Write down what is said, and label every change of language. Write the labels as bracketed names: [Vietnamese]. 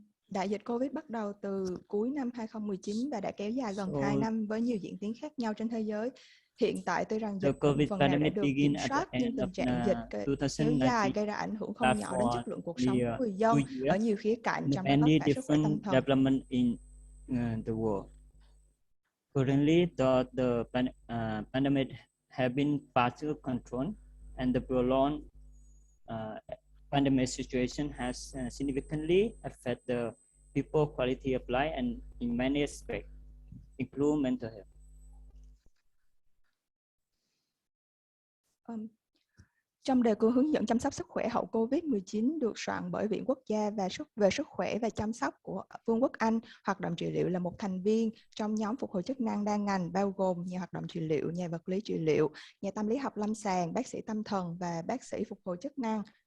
[Vietnamese] Đại dịch Covid bắt đầu từ cuối năm 2019 và đã kéo dài gần 2 năm với nhiều diễn tiến khác nhau trên thế giới. Hiện tại tuy rằng dịch phần nào đã được kiểm soát, nhưng tình trạng dịch kéo dài gây ra ảnh hưởng không nhỏ đến chất lượng cuộc sống của người dân ở nhiều khía cạnh, trong đó có cả sức khỏe tâm thần. [English] Currently, the pandemic have been partially controlled, and the prolonged pandemic situation has significantly affected the people's quality of life and in many aspects, including mental health. [Vietnamese] Trong đề cương hướng dẫn chăm sóc sức khỏe hậu Covid-19 được soạn bởi Viện Quốc gia về sức khỏe và chăm sóc của Vương quốc Anh, hoạt động trị liệu là một thành viên trong nhóm phục hồi chức năng đa ngành, bao gồm nhà hoạt động trị liệu, nhà vật lý trị liệu, nhà tâm lý học lâm sàng, bác sĩ tâm thần và bác sĩ phục hồi chức năng.